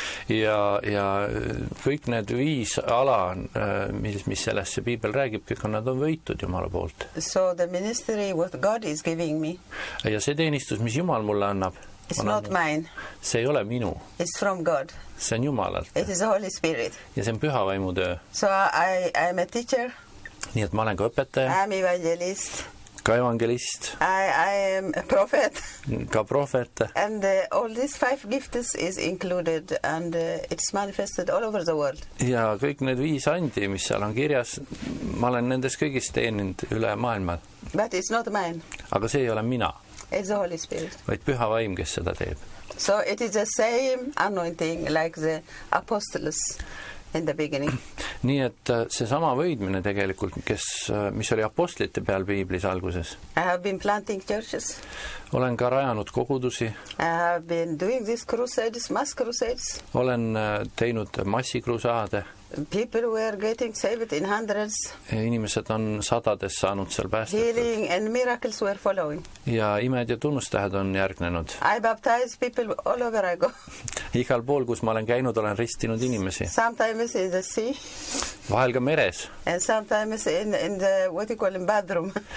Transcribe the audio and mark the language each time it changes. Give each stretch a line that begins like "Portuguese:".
Estonian: Ja kõik need 5 ala, mis sellest see Biibel räägib, kõik on nad on võitud Jumala poolt.
English: So the ministry what God is giving me.
Estonian: Ja see teenistus, mis Jumal mulle annab.
English: It's not mine.
Estonian: See ei ole minu.
English: It's from God.
Estonian: See on Jumalalt.
English: It is the Holy Spirit.
Estonian: Ja see on püha vaimutöö.
English: So I am a teacher.
Estonian: Nii et ma olen ka õpetaja.
English: I'm evangelist.
Estonian: Ka evangelist.
English: I am a prophet.
Estonian: Ka prophet.
English: And all these 5 gifts is included and it's manifested all over the world.
Estonian: Ja kõik need 5 andi, mis seal on kirjas, ma olen nendes kõigis teeninud üle maailma.
English: But it's not mine.
Estonian: Aga see ei ole mina.
English: It's the Holy Spirit.
Estonian: Vaid püha vaim, kes seda teeb.
English: So it is the same anointing like the apostles in the beginning.
Estonian: Nii et see sama võidmine tegelikult, mis oli apostlite peal Piiblis alguses.
English: I have been planting churches.
Estonian: Olen ka rajanud kogudusi.
English: I have been doing these crusades, mass crusades.
Estonian: Olen teinud massikrusaade.
English: People were getting saved in hundreds.
Estonian: Inimesed on sadades saanud seal päästetud.
English: Healing and miracles were following.
Estonian: Ja imed ja tunnustähed on järgnenud.
English: I baptized people all over ago.
Estonian: Igal pool, kus ma olen käinud, olen ristinud inimesi.
English: Sometimes in the sea.
Estonian: Vahel ka meres.
English: And sometimes in the what you call in bathroom.